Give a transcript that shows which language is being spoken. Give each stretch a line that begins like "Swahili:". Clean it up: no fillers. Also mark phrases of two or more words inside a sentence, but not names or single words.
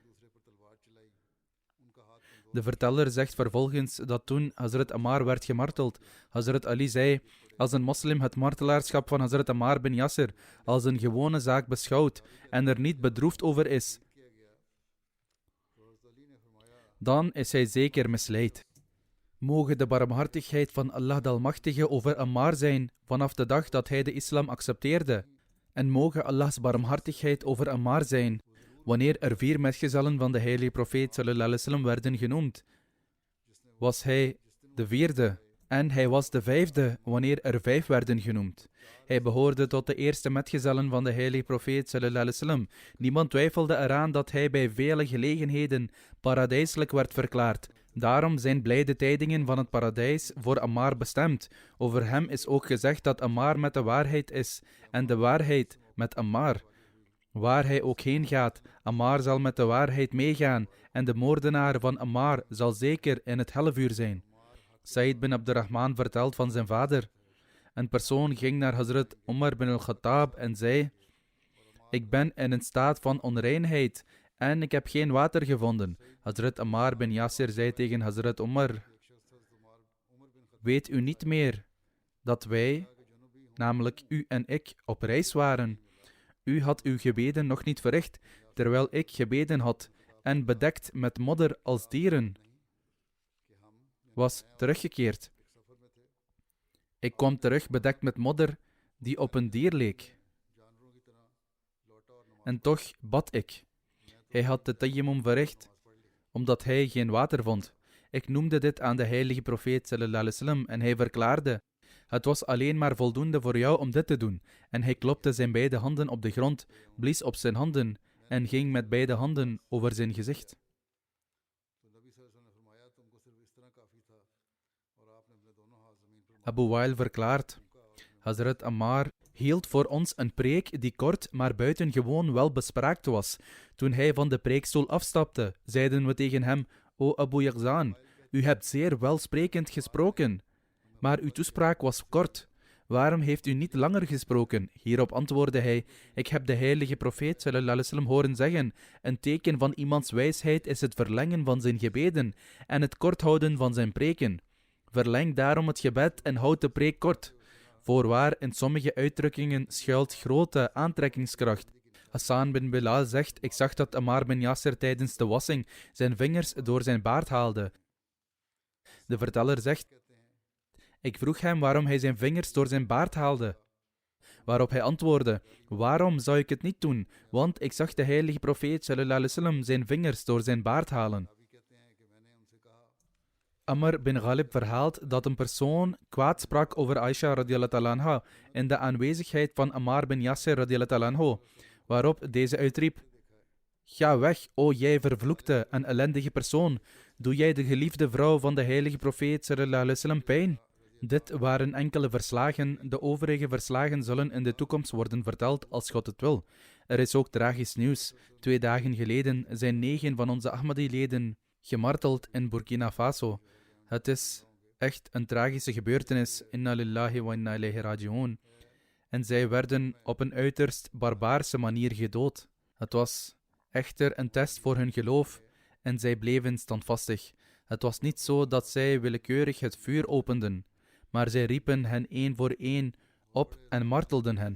Dutch: De verteller zegt vervolgens dat toen Hazrat Ammar werd gemarteld, Hazrat Ali zei: als een moslim het martelaarschap van Hazrat Ammar bin Yasser als een gewone zaak beschouwt en er niet bedroefd over is, dan is hij zeker misleid. Mogen de barmhartigheid van Allah de Almachtige over Ammar zijn vanaf de dag dat hij de islam accepteerde. En mogen Allahs barmhartigheid over Ammar zijn wanneer er 4 metgezellen van de heilige profeet
Arabic: صلى الله عليه وسلم
Dutch: werden genoemd. Was hij de 4e en hij was de 5e wanneer er 5 werden genoemd. Hij behoorde tot de eerste metgezellen van de heilige profeet
Arabic: صلى الله عليه وسلم.
Dutch: Niemand twijfelde eraan dat hij bij vele gelegenheden paradijselijk werd verklaard. Daarom zijn blijde tijdingen van het paradijs voor Ammar bestemd. Over hem is ook gezegd dat Ammar met de waarheid is en de waarheid met Ammar. Waar hij ook heen gaat, Ammar zal met de waarheid meegaan en de moordenaar van Ammar zal zeker in het hellevuur zijn. Said bin Abdurrahman vertelt van zijn vader. Een persoon ging naar Hazrat Umar bin al-Khattab en zei: ik ben in een staat van onreinheid en ik heb geen water gevonden. Hazrat Ammar bin Yasir zei tegen Hazrat Umar: weet u niet meer dat wij, namelijk u en ik, op reis waren? U had uw gebeden nog niet verricht, terwijl ik gebeden had en bedekt met modder als dieren was teruggekeerd. Ik kwam terug bedekt met modder die op een dier leek. En toch bad ik. Hij had de tayammum verricht, omdat hij geen water vond. Ik noemde dit aan de heilige profeet
Arabic: صلى الله عليه وسلم
Dutch: en hij verklaarde: het was alleen maar voldoende voor jou om dit te doen. En hij klopte zijn beide handen op de grond, blies op zijn handen en ging met beide handen over zijn gezicht. Abu Wail verklaart: Hazrat Ammar hield voor ons een preek die kort, maar buitengewoon wel bespraakt was. Toen hij van de preekstoel afstapte, zeiden we tegen hem: O Abu Yaghzan, u hebt zeer welsprekend gesproken, maar uw toespraak was kort. Waarom heeft u niet langer gesproken? Hierop antwoordde hij: ik heb de heilige profeet
Arabic: صلى الله عليه وسلم
Dutch: horen zeggen: een teken van iemands wijsheid is het verlengen van zijn gebeden en het kort houden van zijn preken. Verleng daarom het gebed en houd de preek kort. Voorwaar, in sommige uitdrukkingen schuilt grote aantrekkingskracht. Hassan bin Bilal zegt: ik zag dat Ammar bin Yasser tijdens de wassing zijn vingers door zijn baard haalde. De verteller zegt: ik vroeg hem waarom hij zijn vingers door zijn baard haalde. Waarop hij antwoordde: waarom zou ik het niet doen? Want ik zag de heilige profeet
Arabic: صلى الله عليه وسلم
Dutch: zijn vingers door zijn baard halen. Amr bin Ghalib verhaalt dat een persoon kwaad sprak over Aisha
Arabic: رضي الله تعالى عنها
Dutch: in de aanwezigheid van Ammar bin Yasser
Arabic: رضي الله تعالى عنه.
Dutch: waarop deze uitriep: Ga weg, o jij vervloekte en ellendige persoon. Doe jij de geliefde vrouw van de heilige profeet
Arabic: صلى الله عليه وسلم
Dutch: pijn? Dit waren enkele verslagen. De overige verslagen zullen in de toekomst worden verteld als God het wil. Er is ook tragisch nieuws. 2 dagen geleden zijn 9 van onze Ahmadi-leden gemarteld in Burkina Faso. Het is echt een tragische gebeurtenis.
Arabic: إنا لله وإنا إليه راجعون.
Dutch: En zij werden op een uiterst barbaarse manier gedood. Het was echter een test voor hun geloof en zij bleven standvastig. Het was niet zo dat zij willekeurig het vuur openden, maar zij riepen hen één voor één op en martelden hen.